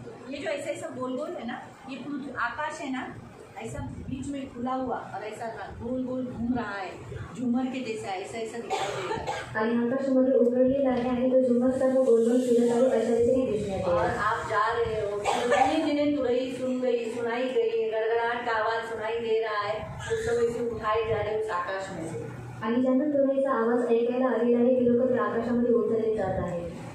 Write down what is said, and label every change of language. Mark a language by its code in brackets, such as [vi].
[hi] ये जो ऐसा ऐसा गोल गोल है ना, ये आकाश है ना, ऐसा बीच में खुला हुआ और ऐसा गोल गोल घूम रहा है, झूमर के जैसा ऐसा ऐसा दिखाई देगा। [mr] आणि आकाशामध्ये उघडलेला आहे आणि तो झुमर सर्व गोल गोल फिरत आहे अशा रीतीने दिसण्यात [hi] और [mr] येईल. [hi] आप जा रहे हो, जिन्हें जिन्हें तुरई सुनाई गई, गड़गड़ाहट का आवाज सुनाई दे रहा है, उस समय से उठाए जा रहे उस आकाश में से. [mr] आणि ज्यांना तुरईचा आवाज ऐकायला आलेला आहे ते लोक त्या आकाशामध्ये उचलले जात आहेत.